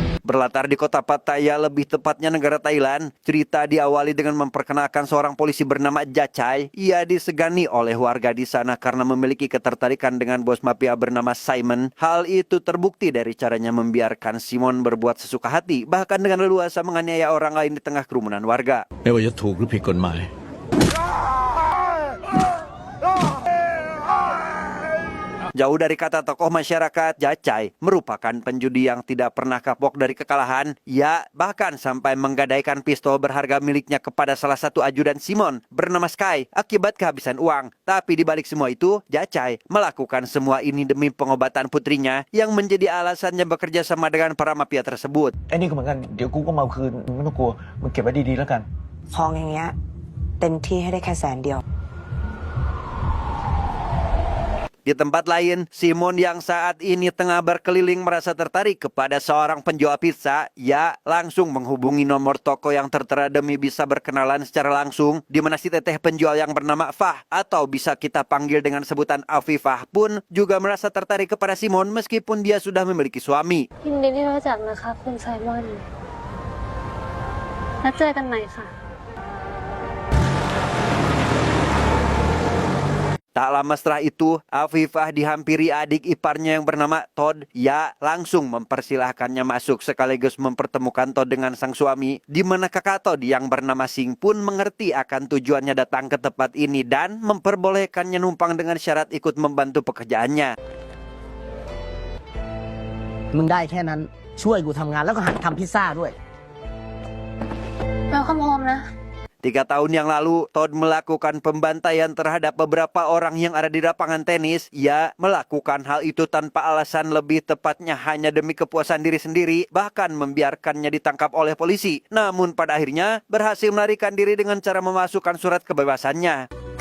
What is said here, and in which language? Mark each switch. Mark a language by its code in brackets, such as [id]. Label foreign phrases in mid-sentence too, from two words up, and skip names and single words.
[id] Berlatar di kota Pattaya, lebih tepatnya negara Thailand, cerita diawali dengan memperkenalkan seorang polisi bernama Jachai. Ia disegani oleh warga di sana karena memiliki ketertarikan dengan bos mafia bernama Simon. Hal itu terbukti dari caranya membiarkan Simon berbuat sesuka hati, bahkan dengan leluasa menganiaya orang lain di tengah kerumunan warga. [th] ไม่ว่าจะถูกหรือผิดกฎหมาย [id] Jauh dari kata tokoh masyarakat, Jachai merupakan penjudi yang tidak pernah kapok dari kekalahan. Ia bahkan sampai menggadaikan pistol berharga miliknya kepada salah satu ajudan Simon bernama Sky akibat kehabisan uang. Tapi di balik semua itu, Jachai melakukan semua ini demi pengobatan putrinya yang menjadi alasannya bekerja sama dengan para mafia tersebut. [th] ไอ้นี่ก็เหมือนกันเดี๋ยวกูก็มาเอาคืนมึงไม่ต้องกลัวมึงเก็บไว้ดีๆแล้วกัน ทองอย่างเงี้ยเต็มที่ให้ได้แค่100,000 [id] Di tempat lain, Simon yang saat ini tengah berkeliling merasa tertarik kepada seorang penjual pizza. Ia langsung menghubungi nomor toko yang tertera demi bisa berkenalan secara langsung, di mana si teteh penjual yang bernama Fah atau bisa kita panggil dengan sebutan Afifah pun juga merasa tertarik kepada Simon meskipun dia sudah memiliki suami. [th] ยินดีที่รู้จักนะคะคุณไซมอนแล้วเจอกันใหม่ค่ะ [id] Tak lama setelah itu, Afifah dihampiri adik iparnya yang bernama Todd. Ia langsung mempersilahkannya masuk sekaligus mempertemukan Todd dengan sang suami, di mana kakak Todd yang bernama Sing pun mengerti akan tujuannya datang ke tempat ini dan memperbolehkannya numpang dengan syarat ikut membantu pekerjaannya. [th] มึงได้แค่นั้นช่วยกูทำงานแล้วก็หัดทำพิซซ่าด้วย [en] Welcome home [th] นะ [id] 3 tahun yang lalu, Todd melakukan pembantaian terhadap beberapa orang yang ada di lapangan tenis. Ia melakukan hal itu tanpa alasan, lebih tepatnya hanya demi kepuasan diri sendiri, bahkan membiarkannya ditangkap oleh polisi. Namun pada akhirnya berhasil melarikan diri dengan cara memasukkan surat kebebasannya.